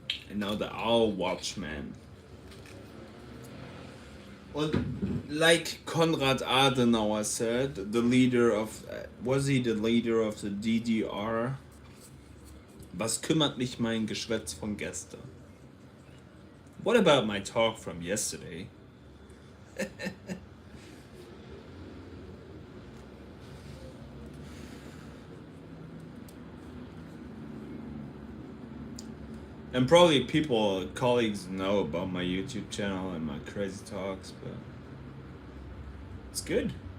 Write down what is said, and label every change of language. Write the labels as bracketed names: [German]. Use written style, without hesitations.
[English] And now the Owl Watchman. Well, like Konrad Adenauer said, the leader of, was he the leader of the DDR? [German] Was kümmert mich mein Geschwätz von gestern? [English] What about my talk from yesterday? And probably colleagues know about my YouTube channel and my crazy talks, but it's good.